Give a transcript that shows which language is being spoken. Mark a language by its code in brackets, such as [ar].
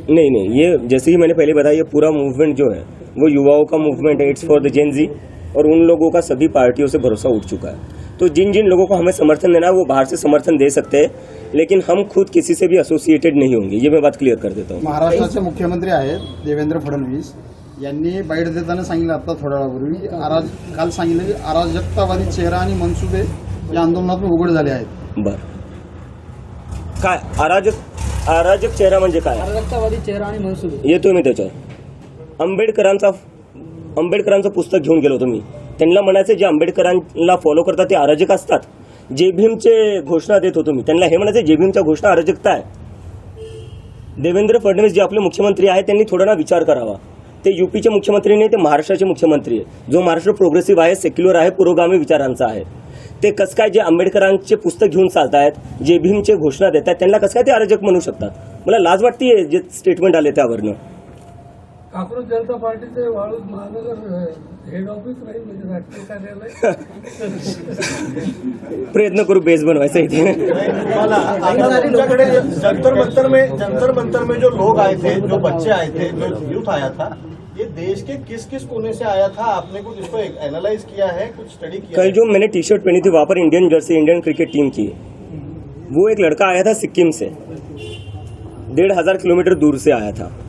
[hi] नहीं, ये जैसे ही मैंने पहले बताया, ये पूरा मूवमेंट जो है वो युवाओं का मूवमेंट है, [en] it's for the Gen Z, [hi] और उन लोगों का सभी पार्टियों से भरोसा उठ चुका है। तो जिन लोगों को हमें समर्थन देना है वो बाहर से समर्थन दे सकते हैं, लेकिन हम खुद किसी से भी असोसिएटेड नहीं होंगे, ये मैं बात क्लियर कर देता हूँ। [mr] महाराष्ट्राचे मुख्यमंत्री आहेत देवेंद्र फडणवीस यांनी बाईट देताना सांगितलं, आता थोड्या वेळापूर्वी काल सांगितलं की अराजकतावादी चेहरा आणि मनसुबे या आंदोलनातून उघड झाले आहेत। बर, काय अराजक चेहरा म्हणजे काय? अराजकतावादी चेहरा आणि मनसुबे येतोय मी त्याच्यावर। आंबेडकरांचं पुस्तक घेऊन गेलो होतो मी, त्यांना म्हणायचं जे आंबेडकरांना फॉलो करतात ते अराजक असतात। जे भीमचे घोषणा देत होतो मी, त्यांना हे म्हणायचं जे भीमच्या घोषणा अराजकता आहे। देवेंद्र फडणवीस जे आपले मुख्यमंत्री आहेत त्यांनी थोडा ना विचार करावा. ते यूपीचे मुख्यमंत्री नाही, ते महाराष्ट्राचे मुख्यमंत्री आहे. जो महाराष्ट्र प्रोग्रेसिव्ह आहे, सेक्युलर आहे, पुरोगामी विचारांचा आहे. ते कसं काय जे आंबेडकरांचे पुस्तक घेऊन चालतायत, जे भीमचे घोषणा देत आहेत, त्यांना कसं काय ते अराजक म्हणू शकतात. मला लाज वाटते जे स्टेटमेंट आले त्यावरनं. काँग्रेस जनता पार्टीचे वाळूज महानगर हेड ऑफिस राहील म्हणजे राष्ट्रीय कार्यालय. प्रयत्न करू बेस बनवायचा इथे. मला आता तुमच्याकडे [hi] जंतर मंतर में जो लोग आए थे, जो बच्चे आए थे, जो यूथ आया था, ये देश के किस किस कोने से आया था? आपने कुछ इसको एनालाइज किया है, कुछ स्टडी किया कल है? जो मैंने टी शर्ट पहनी थी वहाँ पर Indian Jersey, Indian cricket team की, वो एक लड़का आया था सिक्किम से, 1500 किलोमीटर दूर से आया था.